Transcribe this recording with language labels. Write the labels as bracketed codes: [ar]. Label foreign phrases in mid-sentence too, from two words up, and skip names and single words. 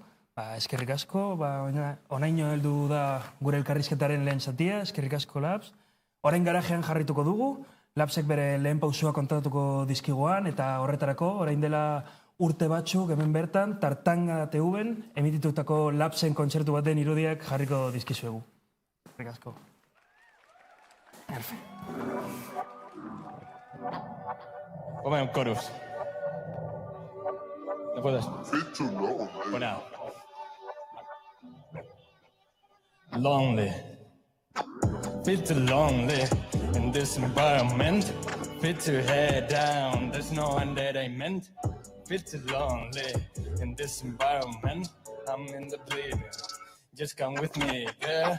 [eu] Eskerrik asko, onaino heldu da gure elkarrizketaren lehen zatia, eskerrik asko Labs. Orain garajean jarrituko dugu, Labsek bere lehen pausua kontatuko dizkiguan, eta horretarako, orain dela urte batzuk hemen bertan, Tartanga TV-en, emititutako Labsen kontzertu baten irudiak jarriko dizkizuegu. Eskerrik asko. [es] Ponme un chorus. ¿No puedes? Bueno. [en] Lonely, feel too lonely in this environment. Feel too head down, there's no one that I meant. Feel too lonely in this environment. I'm in the bleeding. Just come with me, girl.